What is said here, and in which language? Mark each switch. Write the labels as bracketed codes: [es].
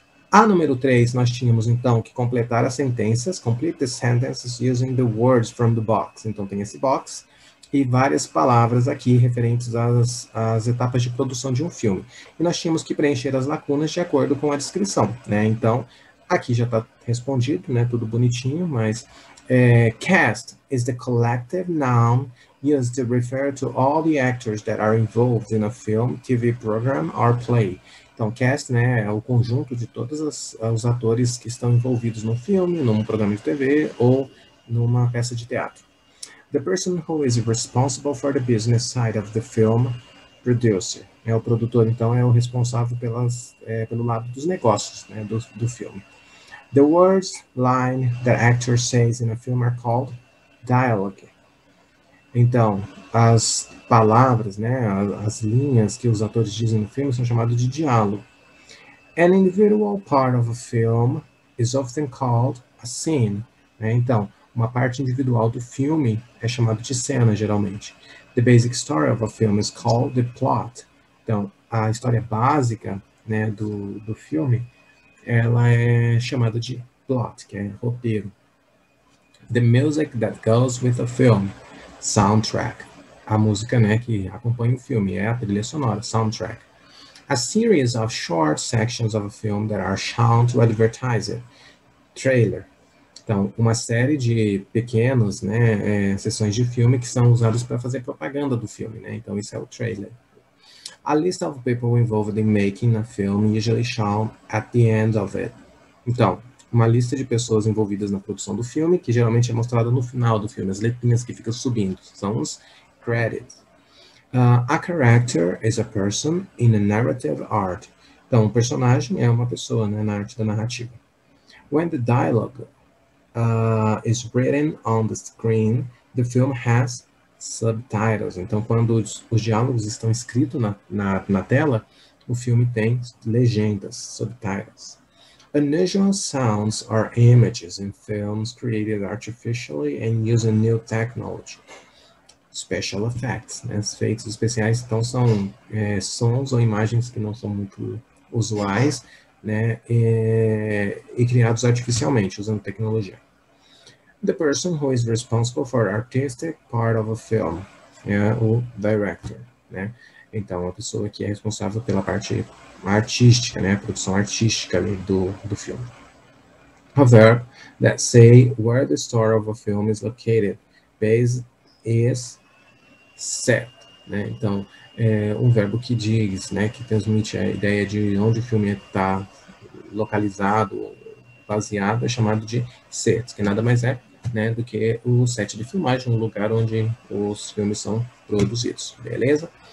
[pt] A número 3, nós tínhamos, então, que completar as sentenças, [en] complete the sentences using the words from the box. [pt] Então, tem esse box e várias palavras aqui referentes às etapas de produção de um filme. E nós tínhamos que preencher as lacunas de acordo com a descrição, né? Então, aqui já está respondido, né? Tudo bonitinho, mas [en] cast is the collective noun used to refer to all the actors that are involved in a film, TV program or play. [pt] Então, cast, né, é o conjunto de todos os atores que estão envolvidos no filme, num programa de TV ou numa peça de teatro. [en] The person who is responsible for the business side of the film, producer. [pt] O produtor, então, é o responsável pelo lado dos negócios, né, do filme. [en] The words, line that actor says in a film are called dialogue. [pt] Então, as palavras, né, as linhas que os atores dizem no filme são chamadas de diálogo. [en] An individual part of a film is often called a scene. [pt] Né? Então, uma parte individual do filme é chamada de cena, geralmente. [en] The basic story of a film is called the plot. [pt] Então, a história básica, né, do filme, ela é chamada de plot, que é roteiro. [en] The music that goes with a film, soundtrack. [pt] A música, né, que acompanha o filme é a trilha sonora, soundtrack. [en] A series of short sections of a film that are shown to advertise it, trailer. [pt] Então, uma série de pequenos, né, sessões de filme que são usadas para fazer propaganda do filme, né? Então, isso é o trailer. [en] A list of people involved in making a film usually shown at the end of it. [pt] Então, uma lista de pessoas envolvidas na produção do filme, que geralmente é mostrada no final do filme, as letrinhas que ficam subindo, são os credits. [en] A character is a person in a narrative art. [pt] Então, um personagem é uma pessoa, né, na arte da narrativa. [en] When the dialogue is written on the screen, the film has subtitles. [pt] Então, quando os diálogos estão escritos na tela, o filme tem legendas, subtitles. [en] Unusual sounds or images in films created artificially and using new technology. Special effects, né? [pt] Os efeitos especiais, então, são sons ou imagens que não são muito usuais, né? E criados artificialmente, usando tecnologia. [en] The person who is responsible for artistic part of a film, o director, né? [pt] Então, a pessoa que é responsável pela parte artística, né? A produção artística ali do filme. [en] A verb that say where the story of a film is located. Base is set, né? [pt] Então, um verbo que diz, né? Que transmite a ideia de onde o filme está localizado, baseado, é chamado de set, que nada mais é, né, do que o set de filmagem, o lugar onde os filmes são produzidos, beleza?